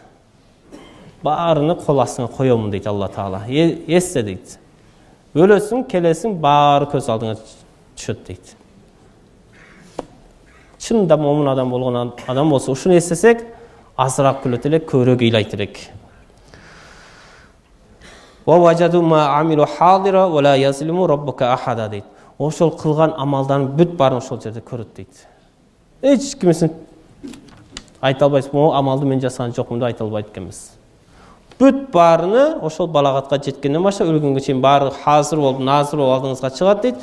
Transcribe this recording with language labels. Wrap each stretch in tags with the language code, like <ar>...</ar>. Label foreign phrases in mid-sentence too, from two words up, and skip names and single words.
<ky>Баарыны кол астыңа коёмун дейт Алла Таала. Эсте дейт. Өлөсүң, келесиң, баары көз алдыңа түшөт дейт. Чынында момун адам болгон адам болсо, ушуну эстесек, азыраак күлөт элек, көбүрөөк ыйлайт элек.</ky> <ar>ووجدوا ما عملوا حاضرا ولا يظلم ربك أحدا дейт.</ar> <ky>Ошол кылган амалдарын бүт баарын ошол жерде көрөт дейт. Эч кимсин айта албайсыз, бул амалды мен жасаган жокмун деп айта албайт экенбиз. Бүт баарыны ошол балагатка жеткенден баштап өлгөнгө чейин баары hazır болуп, назыр болуп алдыңызга чыгат дейт.</ky>